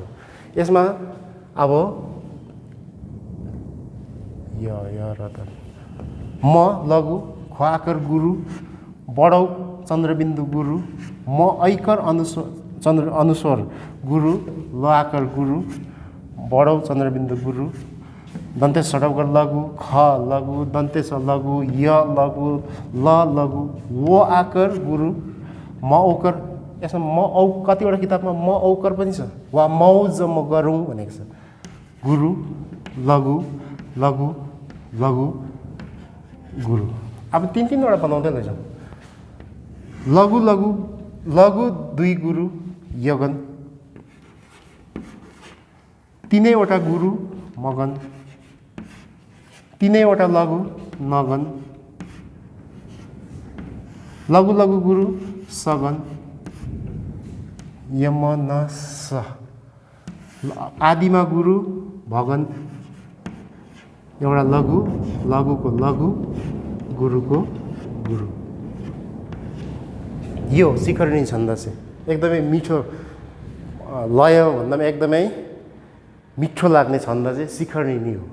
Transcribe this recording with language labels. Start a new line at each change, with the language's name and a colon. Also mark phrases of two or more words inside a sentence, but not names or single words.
Nepali: यसमा अब य र त म लघु ख आकार गुरु, बडौ चन्द्रबिन्दु गुरु, म ऐकर अनुस्वर गुरु, ल आकार गुरु, बडौ चन्द्रबिन्दु गुरु, दन्तेश षडौकार लघु, ख लघु, दन्तेश लघु, य लघु, ल लघु, वो आकार गुरु, म औकर। यसमा म औ कतिवटा किताबमा म औकर पनि छ, वा मौज म गरौँ भनेको छ। गुरु लघु लघु लघु गुरु। अब 3-3 वटा बनाउँदै लैजाउँ। लघु लघु लघु 2 गुरु यगन, 3 वटा गुरु मगन, तीनैवटा लघु नगन, लघु लघु गुरु सगन, यमनस, आदिमा गुरु भगन, एउटा लघु, लघुको लघु, गुरुको गुरु। यो शिखरिणी छन्द चाहिँ एकदमै मिठो लय भन्दामा एकदमै मिठो लाग्ने छन्द चाहिँ शिखरिणी हो।